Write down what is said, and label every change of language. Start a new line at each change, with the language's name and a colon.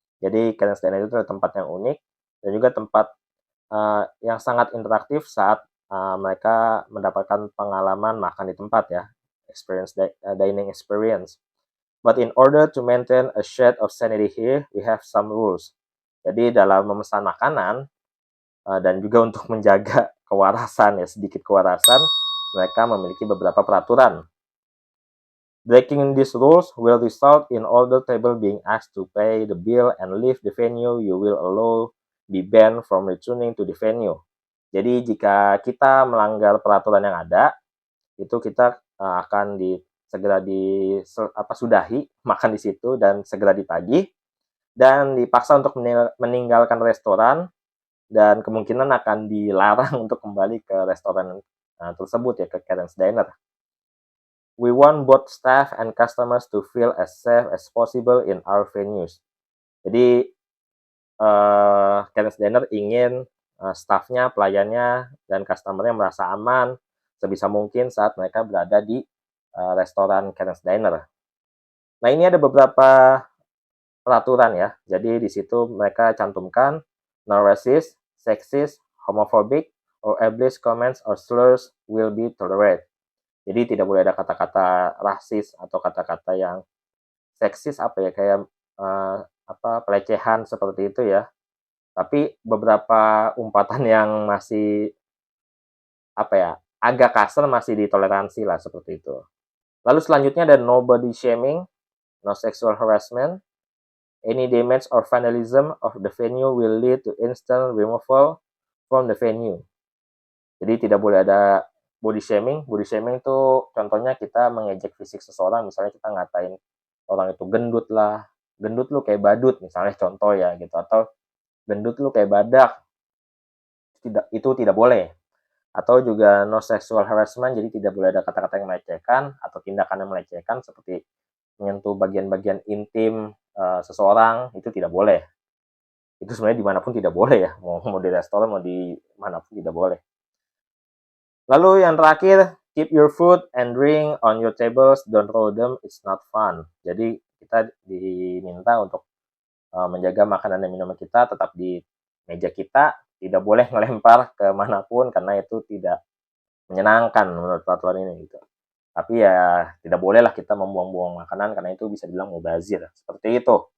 Indonesian: Jadi Karen's Diner itu adalah tempat yang unik dan juga tempat yang sangat interaktif saat mereka mendapatkan pengalaman makan di tempat ya,
English: dining experience. But in order to maintain a shade of sanity here, we have some rules.
Indonesian: Jadi dalam memesan makanan, dan juga untuk menjaga kewarasan ya, sedikit kewarasan, mereka memiliki beberapa peraturan.
English: Breaking these rules will result in all the table being asked to pay the bill and leave the venue. You will allow be banned from returning to the venue.
Indonesian: Jadi jika kita melanggar peraturan yang ada, itu kita akan segera sudahi makan di situ dan segera ditagih dan dipaksa untuk meninggalkan restoran dan kemungkinan akan dilarang untuk kembali ke restoran tersebut ya, ke Karen's Diner.
English: We want both staff and customers to feel as safe as possible in our venues.
Indonesian: Jadi Karen's Diner ingin staffnya, pelayannya, dan customernya merasa aman sebisa mungkin saat mereka berada di restoran Karen's Diner. Nah, ini ada beberapa peraturan ya. Jadi di situ mereka cantumkan
English: no racist, sexist, homophobic, or ableist comments or slurs will be tolerated.
Indonesian: Jadi tidak boleh ada kata-kata rasis atau kata-kata yang seksis kayak pelecehan seperti itu ya. Tapi beberapa umpatan yang masih agak kasar masih ditoleransi lah seperti itu. Lalu selanjutnya ada
English: no body shaming, no sexual harassment. Any damage or vandalism of the venue will lead to instant removal from the venue.
Indonesian: Jadi tidak boleh ada body shaming. Body shaming itu contohnya kita mengejek fisik seseorang, misalnya kita ngatain orang itu gendut lah, gendut lu kayak badut misalnya contoh ya gitu, atau gendut lu kayak badak. Itu tidak boleh. Atau juga no sexual harassment, jadi tidak boleh ada kata-kata yang melecehkan atau tindakan yang melecehkan seperti menyentuh bagian-bagian intim seseorang, itu tidak boleh. Itu sebenarnya dimanapun tidak boleh ya, mau di restoran mau di manapun tidak boleh. Lalu yang terakhir,
English: keep your food and drink on your tables, don't throw them, it's not fun.
Indonesian: Jadi kita diminta untuk menjaga makanan dan minuman kita tetap di meja kita, tidak boleh melempar ke manapun karena itu tidak menyenangkan menurut peraturan ini gitu. Tapi ya tidak bolehlah kita membuang-buang makanan karena itu bisa dibilang mubazir, seperti itu.